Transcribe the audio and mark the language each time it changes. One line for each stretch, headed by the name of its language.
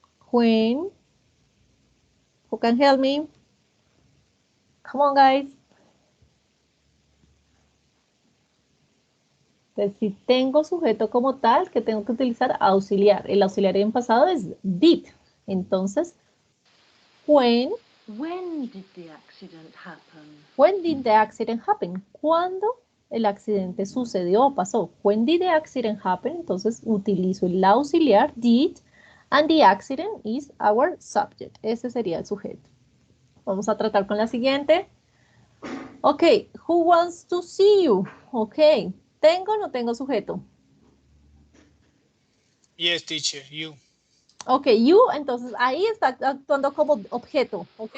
English: When. Who can help me? Come on, guys.
Spanish: Entonces, si tengo sujeto como tal, que tengo que utilizar auxiliar. El auxiliar en pasado es did. Entonces, when
English: When did the accident happen? When did the accident happen?
Spanish: ¿Cuándo el accidente sucedió o pasó?
English: When did the accident happen?
Spanish: Entonces utilizo el auxiliar
English: did and the accident is our subject.
Spanish: Ese sería el sujeto. Vamos a tratar con la siguiente. Ok,
English: who wants to see you?
Spanish: Ok, ¿tengo o no tengo sujeto?
English: Yes, teacher, you.
Spanish: Ok, you, entonces ahí está actuando como objeto, ok.